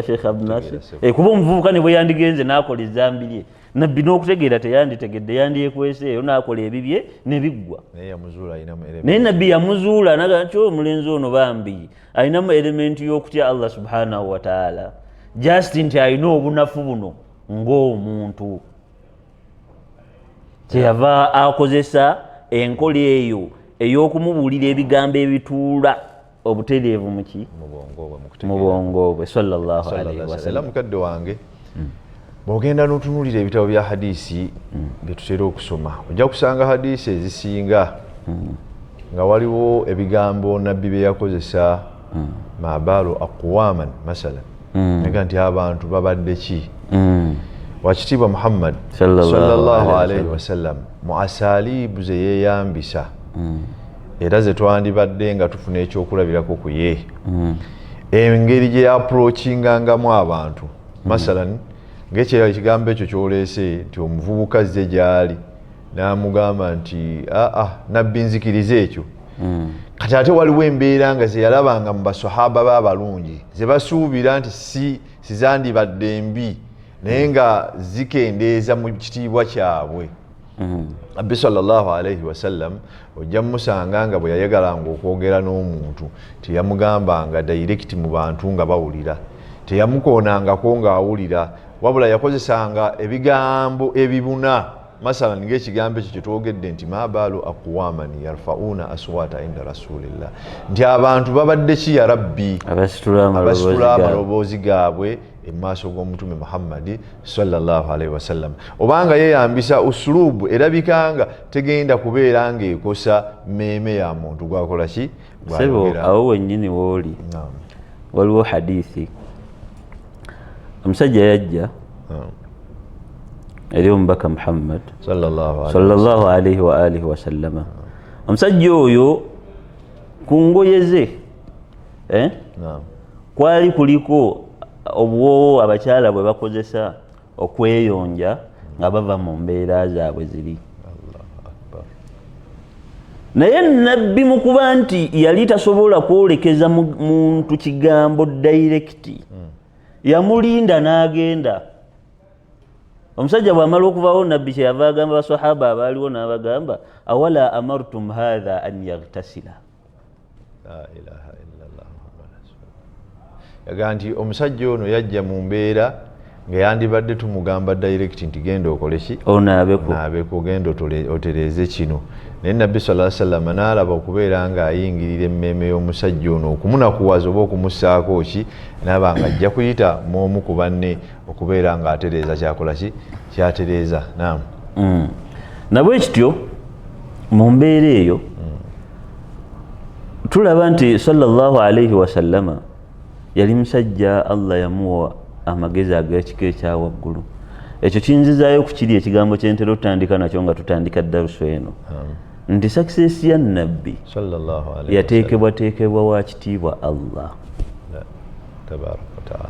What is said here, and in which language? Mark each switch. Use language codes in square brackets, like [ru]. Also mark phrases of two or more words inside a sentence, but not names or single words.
[lg] Sheikh Abdunasir kuba omuvubuka ne bwe yandigenze n'akola ezambi lye nabbi n'okutegeera teyanditegedde yandyekweseeyo n'akola ebibye ne biggwa naye nabbi yamuzuula naga nti omulenzi ono bambi ayinamu elementi y'okutya Allah [ar] سبحانه وتعالى [lg] just nti ayina obunafu buno ng'omuntu kyeyava akozesa enkola eyo ey'okumubuulira ebigambo ebituula obutereevu muki mu bwongo bwe [ar] صلى الله عليه وسلم. [lg] Mukadde wange bw'ogenda n'otunuulira ebitabo bya hadisi bye tutera okusoma ojja kusanga hadisi ezisinga nga waliwo ebigambo nabbi bye yakozesa [ar] ما بال أقوام [lg] masalan nega nti abantu babadde ki wakitiibwa Muhammad [ar] صلى الله عليه وسلم [lg] mu asalibu ze yeeyambisa era ze twandibadde nga tufuna ekyokulabirako ku ye engeri gye approachingangamu abantu masalan ng'ekigambo ekyo kyoleese nti omuvubuka azze gy'ali n'amugamba nti nabbi nzikiriza ekyo kati ate waliwo embeera nga ze yalabanga mu basahaba b'abalungi ze basuubira nti si zandibadde mbi naye nga zikendeeza mu kitiibwa kyabwe Nabbi [ar] صلى الله عليه وسلم [lg] ojja musanga nga bwe yayagalanga okwogera n'omuntu teyamugambanga direct mu bantu nga bawulira teyamukoonangako ng'awulira wabula yakozesanga ebigambo ebibuna masalan ng'ekigambo ekyo kyetwogedde nti [ar] ما بال أقوام يرفعون أصوات عند رسول الله [lg] nti abantu babadde ki [ar] يا رب [lg] abasitula amaloboozi gaabwe emaaso g'omutume Muhammadi [ar] صلى الله عليه وسلم [lg] obanga yeyambisa usulubu erabikanga tegenda kubeera ng'ekosa mmeeme ya muntu gwakola ki sebo awo wennyini wooli waliwo hadithi omusajja yajja eri omubaka Muhammad [ar] صلى الله عليه وآله وسلم [lg] omusajja oyo ku ngoye ze naam kwali kuliko obwowo abakyala bwe bakozesa okweyonja nga bava mu mbeera zaabwe ziri. Naye nabbi mu kuba nti yali tasobola kwolekeza muntu kigambo direct, yamulinda n'agenda. Omusajja bw'amala okuvawo nabbi kyeyava agamba basahaba abaaliwo n'abagamba [ar] أولا أمرتم هذا أن يغتسل. لا إله إلا الله محمد رسول الله. [lg] Yaga nti omusajja ono yajja mu mbeera nga yandibadde tumugamba direct nti genda okole ki onaabeko genda otereeze kino. Naye nabbi [ar] صلى الله عليه وسلم [lg] n'alaba okubeera nga ayingirira emmeeme y'omusajja ono okumunakuwaza oba okumussaako ki, n'aba nga ajja kuyita mu omu ku banne okubeera nga atereeza kyakola ki kyatereeza. Naam. Nabwe kityo mu mbeera eyo tulaba nti [ar] صلى الله عليه وسلم [lg] yali musajja Allah yamuwa amagezi ag'ekika ekyawaggulu. Ekyo kinzizaayo ku kiri ekigambo kyentera otutandika nakyo nga tutandika darusu eno nti success ya nabbi yateekebwateekebwa wa kitiibwa Allah [ar] تبارك وتعالى.